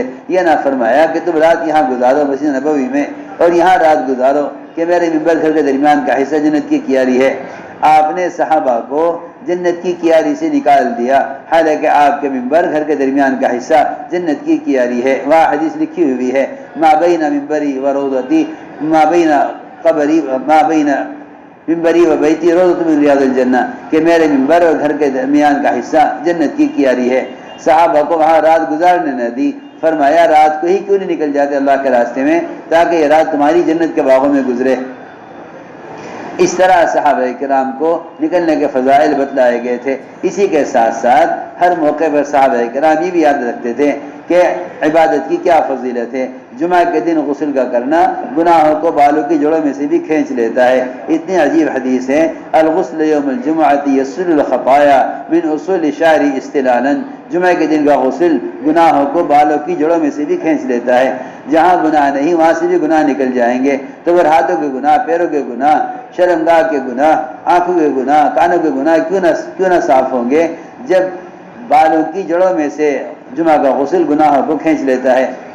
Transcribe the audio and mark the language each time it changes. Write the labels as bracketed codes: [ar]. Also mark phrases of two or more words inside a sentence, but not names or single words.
[ur] یہ نہ فرمایا کہ تم رات یہاں گزارو مسجد نبوی میں اور یہاں رات گزارو کہ میرے ممبر گھر کے درمیان کا حصہ جنت کی کیاری ہے۔ آپ نے صحابہ کو جنت کی کیاری سے نکال دیا، حالانکہ آپ کے ممبر گھر کے درمیان کا حصہ جنت کی کیاری ہے۔ وہاں حدیث لکھی ہوئی ہے [ar] ما بین ممبری و روضتی ما بین قبری ما بین ممبری و بیتی روضۃ من ریاض الجنہ، [ur] کہ میرے ممبر اور گھر کے درمیان کا حصہ جنت کی کیاری ہے۔ صحابہ کو وہاں رات گزارنے نہ دی، فرمایا رات کو ہی کیوں نہیں نکل جاتے اللہ کے راستے میں، تاکہ یہ رات تمہاری جنت کے باغوں میں گزرے۔ اس طرح صحابہ کرام کو نکلنے کے فضائل بتلائے گئے تھے۔ اسی کے ساتھ ساتھ ہر موقع پر صحابہ کرام یہ بھی یاد رکھتے تھے کہ عبادت کی کیا فضیلت ہے۔ جمعہ کے دن غسل کا کرنا گناہوں کو بالوں کی جڑوں میں سے بھی کھینچ لیتا ہے۔ اتنی عجیب حدیث ہے، [ar] الغسل یوم الجمعۃ یسل الخطایا من اصول شعر استلالا، [ur] جمعہ کے دن کا غسل گناہوں کو بالوں کی جڑوں میں سے بھی کھینچ لیتا ہے۔ جہاں گناہ نہیں وہاں سے بھی گناہ نکل جائیں گے، تو پھر ہاتھوں کے گناہ، پیروں کے گناہ، شرمگاہ کے گناہ، آنکھوں کے گناہ، کانوں کے گناہ کیوں نہ صاف ہوں گے، جب بالوں کی جڑوں میں سے جمعہ کا غسل گناہوں کو کھینچ لیتا ہے۔